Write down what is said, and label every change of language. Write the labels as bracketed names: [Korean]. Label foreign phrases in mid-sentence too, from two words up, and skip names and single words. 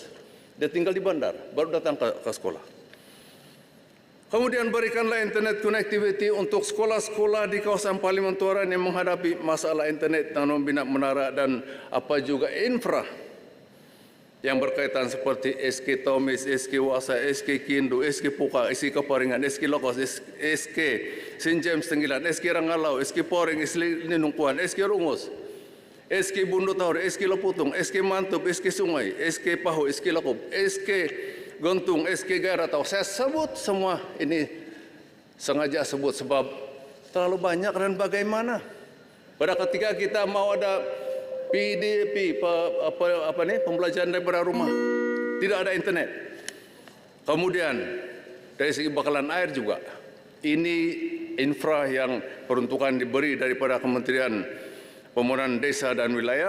[Malay] Dia tinggal di bandar, baru datang ke sekolah. Kemudian berikanlah [English] internet connectivity [Malay] untuk sekolah-sekolah di kawasan Parlimen Tuaran yang menghadapi masalah internet, tanam bina menara dan apa juga infra yang berkaitan seperti SK Tomis, SK Wasa, SK Kindu, SK Puka, SK Keparingan, SK Lokos, SK Sinjem Tenggilan, SK Rangalau, SK Poring, SK Ninungkuan, SK Rungus, SK Bundu Taur, SK Leputung, SK Mantup, SK Sungai, SK Pahu, SK Lakup, SK Gontung, SK Garatau. Saya sebut semua ini, sengaja sebut sebab terlalu banyak dan bagaimana. Pada ketika kita mau ada PDP, pembelajaran daripada rumah, tidak ada internet. Kemudian dari segi bakalan air juga, ini infra yang peruntukan diberi daripada Kementerian Pembangunan Desa dan Wilayah.